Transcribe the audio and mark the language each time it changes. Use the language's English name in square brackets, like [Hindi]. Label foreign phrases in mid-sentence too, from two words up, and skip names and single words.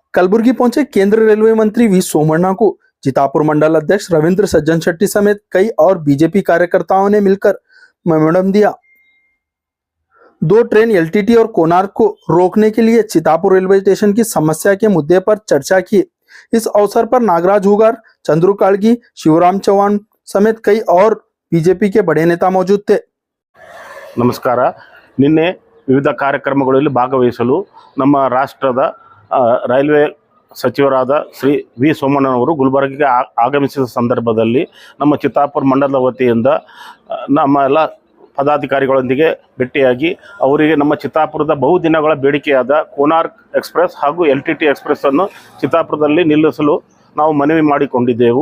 [Hindi] कलबुर्गी पहुंचे केंद्रीय रेलवे मंत्री वी सोमण्णा को चितापुर मंडल अध्यक्ष रविंद्र सज्जन शेट्टी समेत कई और बीजेपी कार्यकर्ताओं ने मिलकर मेमोरेंडम दिया। 2 ट्रेन एलटीटी और कोणार्क को रोकने के लिए चितापुर रेलवे स्टेशन की समस्या के मुद्दे पर चर्चा की। इस अवसर पर नागराज हुगार, चंद्रू काळगी, शिवराम चौहान समेत कई और बीजेपी के बड़े नेता मौजूद थे। [Kannada] ನಮಸ್ಕಾರ. ನಿನ್ನೆ ವಿವಿಧ ಕಾರ್ಯಕ್ರಮಗಳಲ್ಲಿ ಭಾಗವಹಿಸಲು ನಮ್ಮ ರಾಷ್ಟ್ರದ ರೈಲ್ವೆ ಸಚಿವರಾದ ಶ್ರೀ ವಿ ಸೋಮಣ್ಣನವರು ಗುಲ್ಬರ್ಗಿಗೆ ಆಗಮಿಸಿದ ಸಂದರ್ಭದಲ್ಲಿ ನಮ್ಮ ಚಿತ್ತಾಪುರ ಮಂಡಲದ ವತಿಯಿಂದ ನಮ್ಮ ಎಲ್ಲ ಪದಾಧಿಕಾರಿಗಳೊಂದಿಗೆ ಭೇಟಿಯಾಗಿ ಅವರಿಗೆ ನಮ್ಮ ಚಿತ್ತಾಪುರದ ಬಹುದಿನಗಳ ಬೇಡಿಕೆಯಾದ ಕೋನಾರ್ಕ್ ಎಕ್ಸ್ಪ್ರೆಸ್ ಹಾಗೂ LTT ಎಕ್ಸ್ಪ್ರೆಸ್ ಅನ್ನು ಚಿತ್ತಾಪುರದಲ್ಲಿ ನಿಲ್ಲಿಸಲು ನಾವು ಮನವಿ ಮಾಡಿಕೊಂಡಿದ್ದೆವು.